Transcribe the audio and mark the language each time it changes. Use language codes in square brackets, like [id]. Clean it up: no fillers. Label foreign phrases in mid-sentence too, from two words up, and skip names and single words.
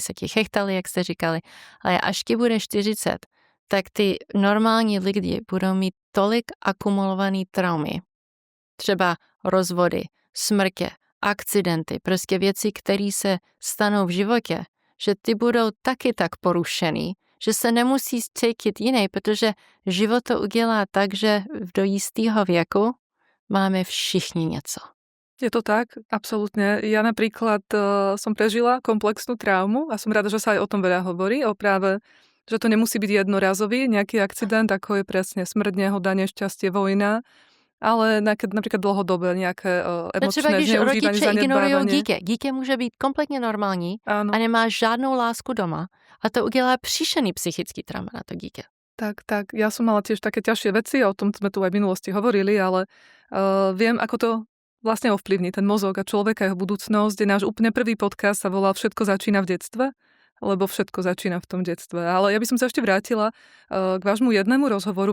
[cs] se ti chechtali, jak jste říkali, ale až ti bude 40, tak ty normální lidi budou mít tolik akumulovaný traumy, třeba rozvody, smrtě, akcidenty, prostě věci, které se stanou v životě, že ty budou taky tak porušený, že se nemusí cítit jiný, protože život to udělá tak, že do jistého věku máme všichni něco. [sk] Je to tak, absolútne. Ja napríklad som prežila komplexnú traumu a som rada, že sa aj o tom veľa hovorí, o práve, že to nemusí byť jednorazový nejaký akcident, ako je presne smrť, nehoda, nešťastie, vojna, [cs] ale například dlouhodobé nějaké emočné zneužívání, zanedbávání. Dítě může být kompletně normální a nemá žádnou lásku doma a to udělá příšerný psychický trauma na to dítě. Tak. [sk] Ja som mala tiež také ťažšie veci, o tom sme tu aj v minulosti hovorili, ale viem, ako to vlastne ovplyvní ten mozog a človeka, jeho budúcnosť. Náš úplne prvý podcast sa volal Všetko začína v detstve. lebo všetko začína v tom detstve. Ale ja by som sa ešte vrátila k vášmu jednému rozhovoru.